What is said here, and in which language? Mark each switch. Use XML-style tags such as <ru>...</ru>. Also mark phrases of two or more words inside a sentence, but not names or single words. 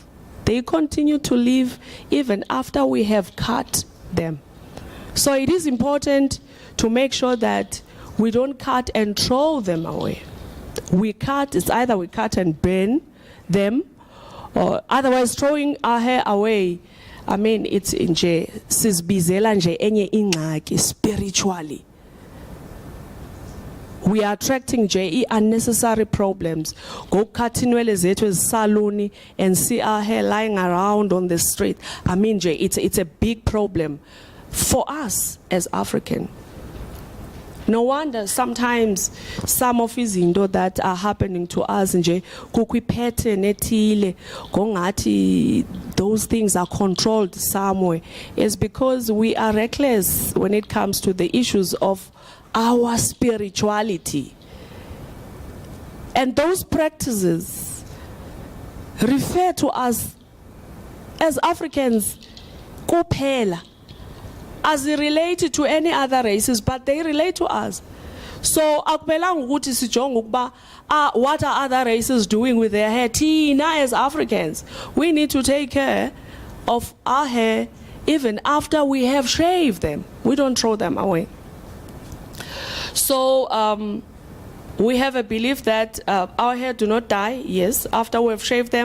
<en>They continue to live even after we have cut them. So it is important to make sure that we don't cut and throw them away. We cut, it's either we cut and burn them, or otherwise throwing our hair away. I mean, it's</en> <xh>nje sisibizela nje enye ingxaki spiritually.</xh> <en>We are attracting nje unnecessary problems. Go cut</en> <xh>inwele zethu ezisaluni</xh> <en>and see our hair lying around on the street. I mean, nje it's a big problem for us as African. No wonder sometimes some of izinto that are happening to us nje</en> <xh>kukwiphethe nethile gongathi</xh> <en>those things are controlled somewhere. It's because we are reckless when it comes to the issues of our spirituality. And those practices refer to us as Africans kuphela, as they relate to any other races, but they relate to us. So</en> <xh>akumelanga ukuthi sijonge ukuba</xh> <en>what are other races doing with their hair? Thina as Africans, we need to take care of our hair even after we have shaved them. We don't throw them away. So we have a belief that our hair do not die, yes, after we've shaved them.</en>